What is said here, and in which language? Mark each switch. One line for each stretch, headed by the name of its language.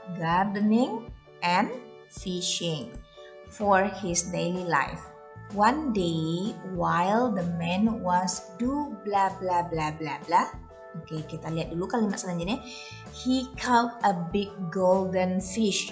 English: Gardening and fishing for his daily life. One day, while the man was do blah blah blah blah blah.
Indonesian: Oke, kita lihat dulu kalimat selanjutnya.
English: He caught a big golden fish.